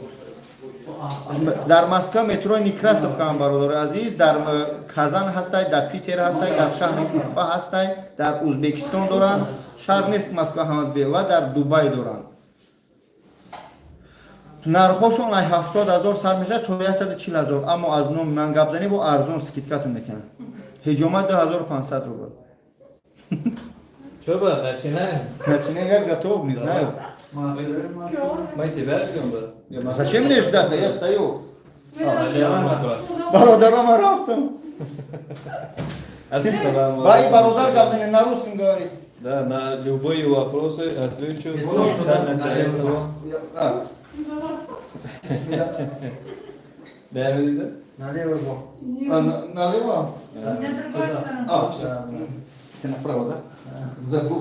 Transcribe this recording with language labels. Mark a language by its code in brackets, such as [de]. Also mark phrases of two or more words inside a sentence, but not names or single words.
[tg] дар Москва метрои Некрасовкаам бародари азиз, дар Казан ҳастай, дар Питер ҳастай, дар шаҳри Уфа ҳастай, дар Ӯзбекистон доранд, шаҳр нест Москва ҳамадбе, ва дар Дубай доранд. нархошон ай 70000 сар мешавад то 140000, аммо аз номи ман гап занӣ бо арзон скидкатон мекунад. ҳиҷома 2500 рубл. [ru] Что, брат, начинаем? Начинаем, я готов, не знаю. Мы тебя ждем, брат? Зачем мне ждать? Да я стою. Налево, мой брат. [tg] Бародаром Арафтом. [ar] Ассаламу Бай алейкум. [ru] Бародар как на русском говорит. Да, на любые вопросы отвечу специально для этого. А, Да, видите? налево? А, все. Ты направо, да? Забыл.